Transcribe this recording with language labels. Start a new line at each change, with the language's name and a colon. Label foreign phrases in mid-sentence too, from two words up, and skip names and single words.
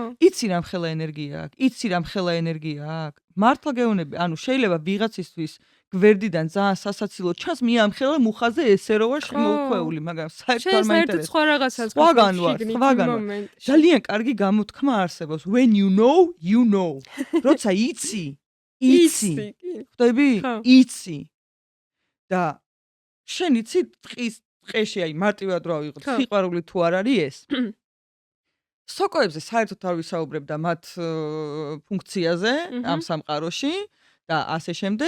Georgian: იცი რა მხელა ენერგია აქვს? იცი რა მხელა ენერგია აქვს? მართლა გეუბნები, ანუ შეიძლება ვიღაცისთვის გვერდიდან ძალიან სასაცილო ჩანს, მე ამ ხელა მუხაზე ესე რო ვარ შემოუხვეული, მაგრამ საერთოდ არ საერთოდ მაინტერესებს. სხვა რაღაცას სხვაგან ვარ, სხვაგან ვარ. ძალიან კარგი გამოთქმა არსებობს.
English: When you know, you know.
Georgian: როცა იცი, იცი. ხვდები? ხო. იცი. და შენ იცი ტყეში აი მარტივად რა ვიყო, ხო. სიყვარული თუ არ არის ეს? სოკოებზე საერთოდ არ ვისაუბრებ და მათ ფუნქციაზე ამ სამყაროში და ასე შემდეგ.